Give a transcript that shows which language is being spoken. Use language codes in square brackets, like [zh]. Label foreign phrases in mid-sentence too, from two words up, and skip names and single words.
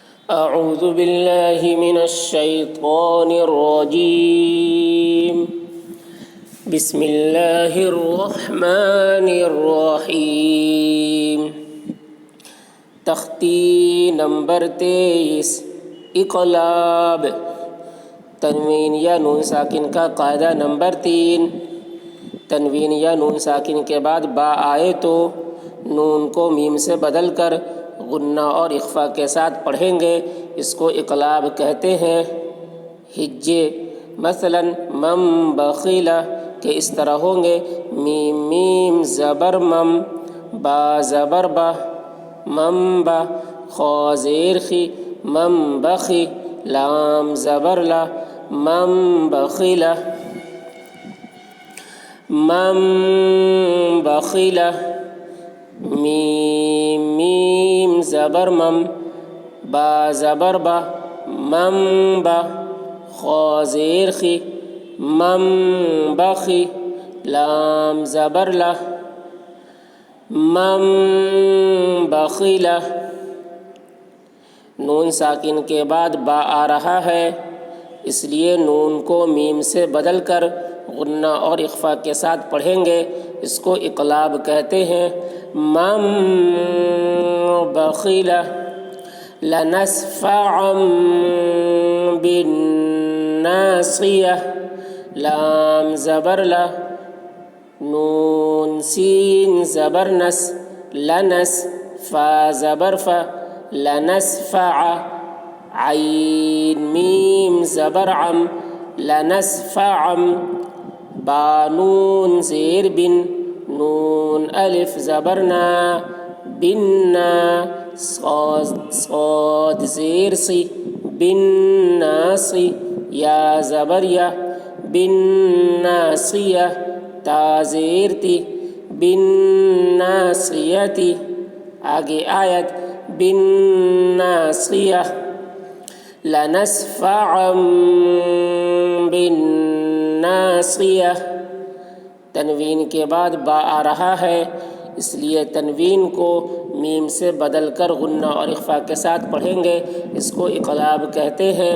[ar] أعوذ بالله من الشيطان الرجيم بسم الله الرحمن الرحيم [ur] تختی نمبر 23 اقلاب تنوین یا نون ساکن کا قاعدہ نمبر 3 تنوین یا نون ساکن کے بعد با آئے تو نون کو میم سے بدل کر غنہ اور اخفا کے ساتھ پڑھیں گے، اس کو اقلاب کہتے ہیں۔ ہجے مثلا مم بخیلہ کہ اس طرح ہوں گے، میم میم زبر مم، با زبر با، مم با، خا زیر خی، مم بخی، لام زبر لا، مم بخیلہ، مم بخیلہ، میم میم زبر مم، با زبر با، مم با، خا زیر خی، مم بخی، لام زبر لا، مم بخیلہ۔ نون ساکن کے بعد با آ رہا ہے، اس لیے نون کو میم سے بدل کر غنہ اور اخفا کے ساتھ پڑھیں گے، اس کو اقلاب کہتے ہیں۔ مم بخیلہ [ar] لنسفعا بالناصیہ، [ur] لام زبر لا، نون سین زبر نس، لنس، فا زبر فا، لنسفع، عین میم زبر عم، لنسفعم، با نون زیر بن، نون الف زبرنا، بننا، صاد زیر سی، بالناصی، یا زبر یا، بالناصیہ، تا زیر تی، بالناصیتی۔ آگے آیت [ar] بالناصیہ لنسفعا بالناصیہ۔ [ur] تنوین کے بعد با آ رہا ہے، اس لیے تنوین کو میم سے بدل کر غنہ اور اخفا کے ساتھ پڑھیں گے، اس کو اقلاب کہتے ہیں۔